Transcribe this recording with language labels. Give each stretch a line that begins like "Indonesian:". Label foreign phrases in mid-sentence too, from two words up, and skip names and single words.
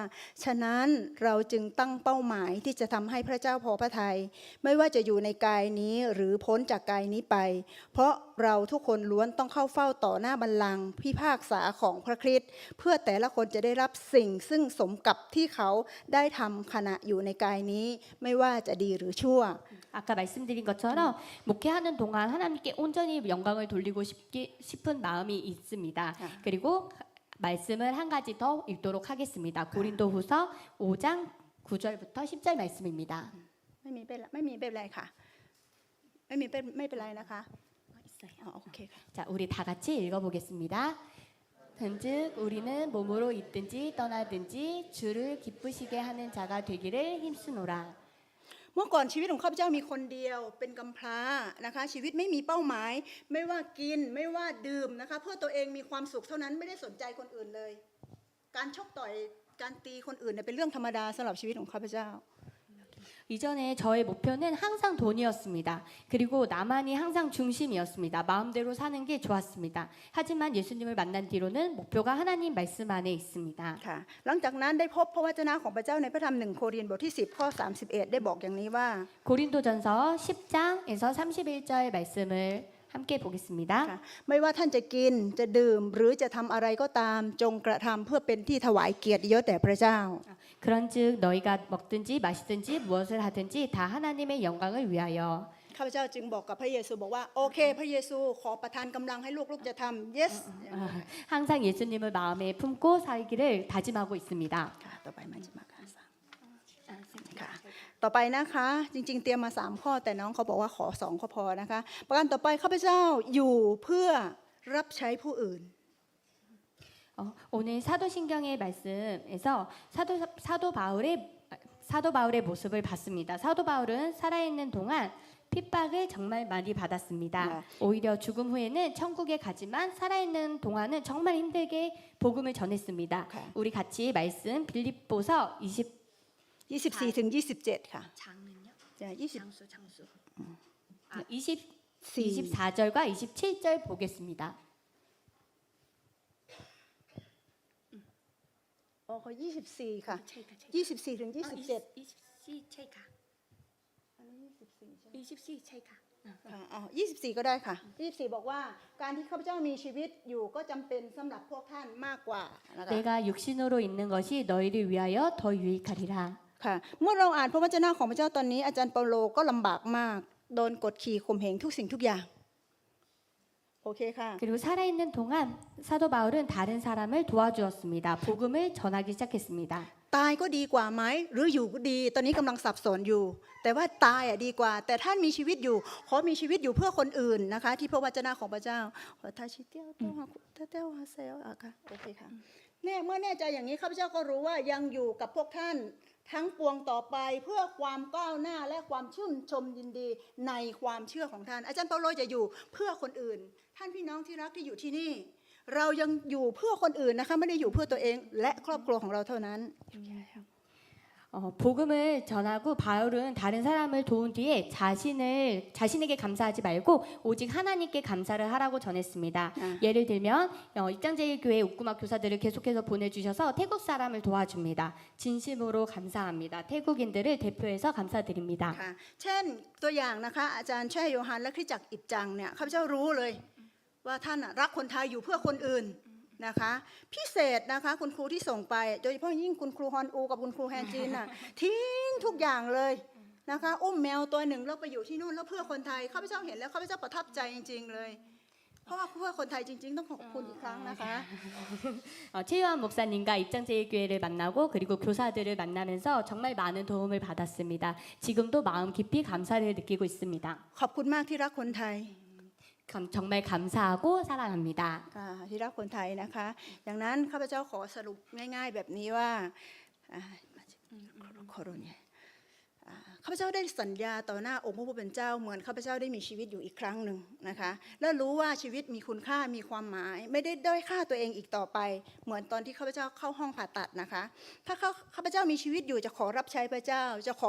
Thai: ฉะนั้นเราจึงตั้งเป้าหมายที่จะทำให้พระเจ้าพอพระทัยไม่ว่าจะอยู่ในกายนี้หรือพ้นจากกายนี้ไปเพราะเราทุกคนล้วนต้องเข้าเฝ้าต่อหน้าบัลลังก์พิพากษาของพระคริสต์เพื่อแต่ละคนจะได้รับสิ่งซึ่งสมกับที่เขาได้ทำขณะอยู่ในกายนี้ไม่ว่าจะดีหรือชั่ว
Korean: 아까 말씀드린 것처럼 목회하는 동안 하나님께 온전히 영광을 돌리고 싶은 마음이 있습니다. 그리고 말씀을 한 가지 더 읽도록 하겠습니다. 고린도후서 5장 9절부터 10절 말씀입니다.
Thai: ไม่มีเป็นไรค่ะไม่เป็นไรนะคะ โอเคค่ะ
Korean: 자, 우리 다 같이 읽어보겠습니다. 즉 우리는 몸으로 있든지 떠나든지 주를 기쁘시게 하는 자가 되기를 힘쓰노라.
Thai: เมื่อก่อนชีวิตของข้าพเจ้ามีคนเดียวเป็นกำพร้านะคะชีวิตไม่มีเป้าหมายไม่ว่ากินไม่ว่าดื่มนะคะเพื่อตัวเองมีความสุขเท่านั้นไม่ได้สนใจคนอื่นเลยการชกต่อยการตีคนอื่นเนี่ยเป็นเรื่องธรรมดาสำหรับชีวิตของข้าพเจ้า
Korean: 이전에 저의 목표는 항상 돈이었습니다. 그리고 나만이 항상 중심이었습니다. 마음대로 사는 게 좋았습니다. 하지만 예수님을 만난 뒤로는 목표가 하나님 말씀 안에 있습니다.
Thai: ค่ะหลังจากนั้นได้พบพระวจนะของพระเจ้าในพระธรรม1โครินธ์บทที่10ข้อ31ได้บอกอย่างนี้ว่า
Korean: 고린도전서 10장에서 31절 말씀을 함께 보겠습니다.
Thai: ค่ะไม่ว่าท่านจะกินจะดื่มหรือจะทำอะไรก็ตามจงกระทำเพื่อเป็นที่ถวายเกียรติยศแด่พระเจ้า
Korean: 그런즉 너희가 먹든지 마시든지 무엇을 하든지 다 하나님의 영광을 위하여
Thai: ข้าพเจ้าจึงบอกกับพระเยซูบอกว่าโอเคพระเยซูขอประทานกำลังให้ลูกๆจะทำ yes
Korean: 항상 예수님을 마음에 품고 살기를 다짐하고 있습니다.
Thai: ค่ะต่อไปมันจะมาค่ะค่ะต่อไปนะคะจริงๆเตรียมมา3ข้อแต่น้องเขาบอกว่าขอ2ก็พอนะคะประการต่อไปข้าพเจ้าอยู่เพื่อรับใช้ผู้อื่น
Korean: 오늘 사도신경의 말씀에서 사도 바울의 모습을 봤습니다. 사도 바울은 살아있는 동안 핍박을 정말 많이 받았습니다. 오히려 죽음 후에는 천국에 가지만 살아있는 동안은 정말 힘들게 복음을 전했습니다. 우리 같이 말씀 빌립보서
Thai: 24 ถึง27ค่ะ
Korean: 장은요?
Thai: จะ20
Korean: 장수. 24절과 27절 보겠습니다.
Thai: อ๋อเขา24ค่ะ24ถึง27 24ใช่ค่ะ อันนี้24ใช่ไหม 24ใช่ค่ะ 24ก็ได้ค่ะ24บอกว่าการที่ข้าพเจ้ามีชีวิตอยู่ก็จำเป็นสำหรับพวกท่านมากกว่านะคะ
Korean: 내가 육신으로 있는 것이 너희를 위하여 더 유익하리라.
Thai: ค่ะเมื่อเราอ่านพระวจนะของพระเจ้าตอนนี้อาจารย์เปาโลก็ลำบากมากโดนกดขี่ข่มเหงทุกสิ่งทุกอย่างโอเคค่ะ
Korean: 그리고 살아있는 동안 사도 바울은 다른 사람을 도와주었습니다. 복음을 전하기 시작했습니다.
Thai: ตายก็ดีกว่าไหมหรืออยู่ก็ดีตอนนี้กำลังสับสนอยู่ แต่ว่าตายดีกว่า แต่ท่านมีชีวิตอยู่ขอมีชีวิ ตอยู่เพื่อคนอื่นนะคะที่พระวจนะของพระเจ้าขอทาชิเตียวเต้าฮาเซลอะค่ะโอเคค่ะเนี่ยเมื่อแน่ใจอย่างนี้ข้าพเจ้าก็รู้ว่ายังอยู่กับพวกท่านทั้งปวงต่อไปเพื่อความก้าวหน้าและความชื่นชมยินดีในความเชื่อของท่านอาจารย์เปาโลจะอยู่เพื่อคนอื่นท่านพี่น้องที่รักที่อยู่ที่นี่เรายังอยู่เพื่อคนอื่นนะคะไม่ได้อยู่เพื่อตัวเองและครอบครัวของเราเท่านั้น
Korean: 복음을 전하고 바울은 다른 사람을 도운 뒤에 자신에게 감사하지 말고 오직 하나님께 감사를 하라고 전했습니다. 예를 들면 입장제일교회 옥구막 교사들을 계속해서 보내주셔서 태국 사람을 도와줍니다. 진심으로 감사합니다. 태국인들을 대표해서 감사드립니다.
Thai: ค่ะเช่นตัวอย่างนะคะอาจารย์แช่โยฮันและคริสตจักรอิบจังเนี่ยข้าพเจ้ารู้เลยว่าท่านรักคนไทยอยู่เพื่อคนอื่นนะคะพิเศษนะคะคุณครูที่ส่งไปโดยเฉพาะยิ่งคุณครูฮอนอูกับคุณครูแฮนจีนน่ะทิ้งทุกอย่างเลยนะคะอุ้มแมวตัวหนึ่งแล้วไปอยู่ที่นู่นแล้วเพื่อคนไทยข้าพเจ้าเห็นแล้วข้าพเจ้าประทับใจจริงๆเลยเพราะว่าเพื่อคนไทยจริงๆต้องขอบคุณอีกครั้งนะคะ
Korean: 최유한 목사님과 입장제일교회를 만나고 그리고 교사들을 만나면서 정말 많은 도움을 받았습니다. 지금도 마음 깊이 감사를 느끼고 있습니다.
Thai: ขอบคุณมากที่รักคนไทย
Korean: 정말 감사하고 사랑합니다.
Thai: ที่รักคนไทยนะคะอย่างนั้นข้าพเจ้าขอสรุปง่ายๆแบบนี้ว่าโคโรเนียข้าพเจ้าได้สัญญาต่อหน้าองค์พระผู้เป็นเจ้าเหมือนข้าพเจ้าได้มีชีวิตอยู่อีกครั้งหนึ่งนะคะและรู้ว่าชีวิตมี คุณค่ามีความหมายไม่ได้ด้อยค่าตัวเองอีกต่อไปเหมือนตอนที่ข้าพเจ้าเข้าห้องผ่าตัดนะคะถ้าข้าพเจ้ามีชีวิตอยู่จะขอรับใช้พระเจ้าจะขอ